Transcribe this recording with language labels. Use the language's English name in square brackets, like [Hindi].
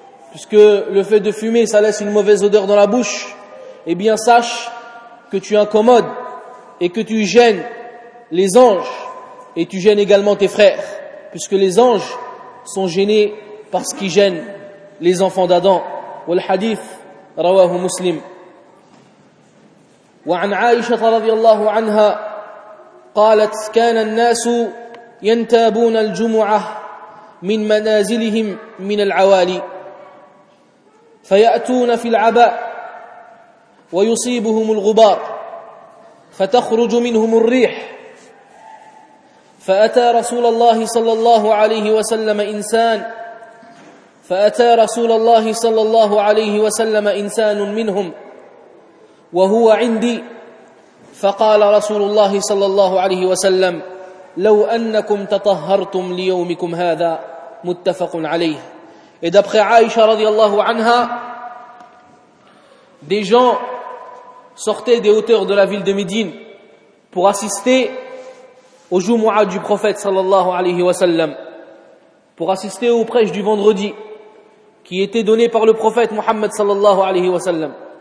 [French] puisque le fait de fumer, ça laisse une mauvaise odeur dans la bouche, eh bien sache que tu incommodes et que tu gênes les anges et tu gênes également tes frères, puisque les anges sont gênés par ce qui gêne les enfants d'Adam. [Arabic] Wal hadith rawahu muslim. Wa an Aisha radiallahu anha قالت كان الناس ينتابون الجمعة من منازلهم من العوالي فيأتون في العباء ويصيبهم الغبار فتخرج منهم الريح فأتى رسول الله صلى الله عليه وسلم إنسان منهم وهو عندي فقال رسول الله صلى الله عليه وسلم لو أنكم تطهرتم ليومكم هذا متفق عليه. [French] Et d'après Aïcha [Arabic] radiallahu anha, [French] des gens sortaient des hauteurs de la ville de Médine pour assister au Jumu'ah du prophète [Arabic] صلى الله عليه وسلم, [French] pour assister au prêche du vendredi qui était donné par le prophète Muhammad صلى الله عليه وسلم.